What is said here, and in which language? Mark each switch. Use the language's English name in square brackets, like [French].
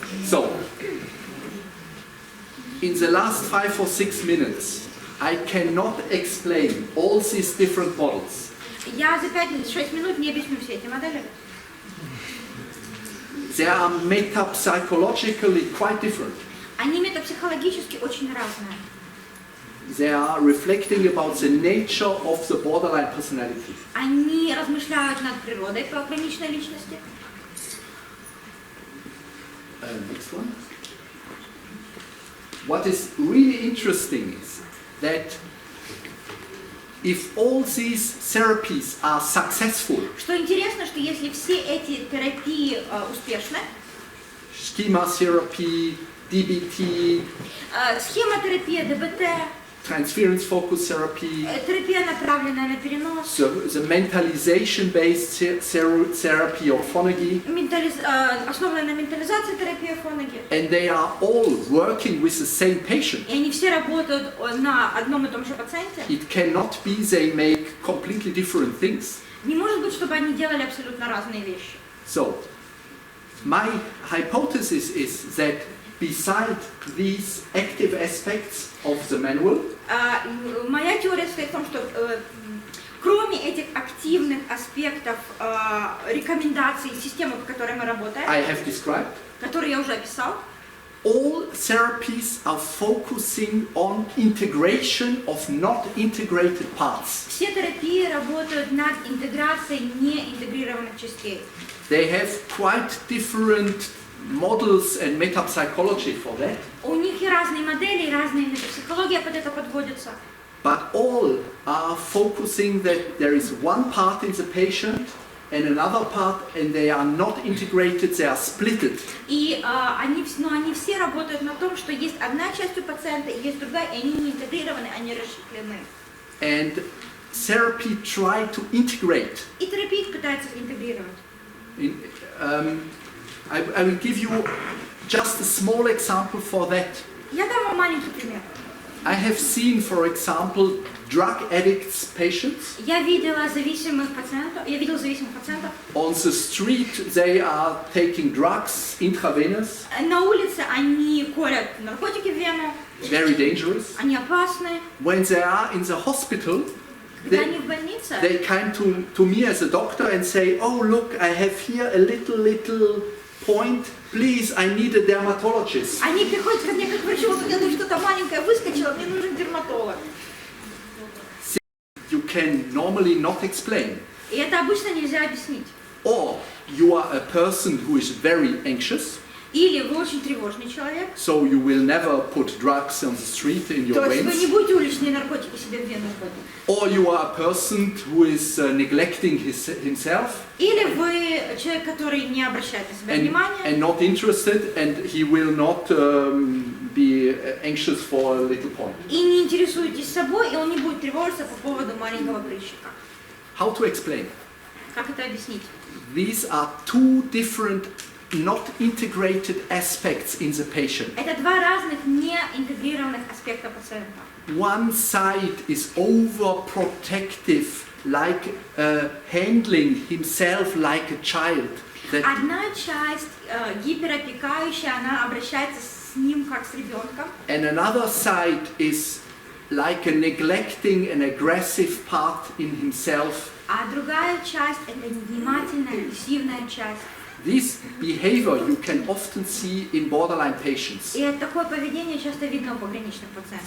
[English] So, in the last 5 or 6 minutes, I cannot explain all these different models. [Russian] Я за 5-6 минут не объясню все эти модели. [English] They are metapsychologically quite different. [Russian] Они метапсихологически очень разные. [English] They are reflecting about the nature of the borderline personality. [Russian] Они размышляют над природой пограничной личности. [English] Next one. What is really interesting is that if all these therapies are successful, [Russian] Что интересно, что если все эти терапии успешны, [English] schema therapy, DBT, [Russian] схемотерапия, ДБТ, [English] transference focus therapy, [Russian] терапия, направленная на перенос, [English] the mentalization-based therapy or phonology, [Russian] основанная на ментализации терапия фоноги, [English] and they are all working with the same patient. [Russian] и они все работают на одном и том же пациенте, [English] It cannot be they make completely different things. [Russian] не может быть, чтобы они делали абсолютно разные вещи. [English] So, my hypothesis is that beside these active aspects of the manual, [Russian] Моя теория состоит в том, что кроме этих активных аспектов рекомендаций системы, по которой мы работаем, [English] I have described, [Russian] которые я уже описал, [English] all therapies are focusing on integration of not integrated parts. [Russian] Все терапии работают над интеграцией неинтегрированных частей. [English] They have quite different models and metapsychology for that, [Russian] У них и разные модели, и разные метапсихология под это подводятся. [English] but all are focusing that there is one part in the patient and another part, and they are not integrated, they are splitted. [Russian] И они все работают на том, что есть одна часть у пациента, и есть другая, и они не интегрированы, они расщеплены. [English] And therapy try to integrate. [Russian] И терапия их пытается интегрировать. [English] I will give you just a small example for that. [Russian] Я дам вам маленький пример. [English] I have seen, for example, drug addicts patients. [Russian] Я видел зависимых пациентов. [English] On the street, they are taking drugs intravenous, [Russian] На улице они колят наркотики в вену, [English] very dangerous. [Russian] они опасны. [English] When they are in the hospital, [Russian] Когда они в больнице, [English] they come to me as a doctor and say, "Oh, look, I have here a little point. Please, I need a dermatologist." [Russian] они приходят ко мне как к врачу, вот я думаю, что-то маленькое выскочило, мне нужен дерматолог. [English] You can normally not explain. [Russian] И это обычно нельзя объяснить. [English] Or you are a person who is very anxious, [Russian] Или вы очень тревожный человек, [English] so you will never put drugs on the street in your [Russian] то есть вы не [English] veins. [Russian] будете уличные наркотики себе в вену вводить. [English] Or you are a person who is neglecting himself [Russian] Или вы человек, который не обращает на себя внимания, [English] and not interested, and he will not be anxious for a little point. [Russian] и не интересуетесь собой, и он не будет тревожиться по поводу маленького прыщика. [English] How to explain? [Russian] Как это объяснить? [English] These are two different, not integrated aspects in the patient. [Russian] Это два разных неинтегрированных аспекта пациента. [English] One side is overprotective, like handling himself like a child. That [Russian] Одна часть гиперопекающая, она обращается с ним как с ребенком, [English] and another side is like a neglecting and aggressive part in himself. [Russian] а другая часть это невнимательная, агрессивная часть. [English] This behavior you can often see in borderline patients. [Russian] И такое поведение часто видно у пограничных пациентов.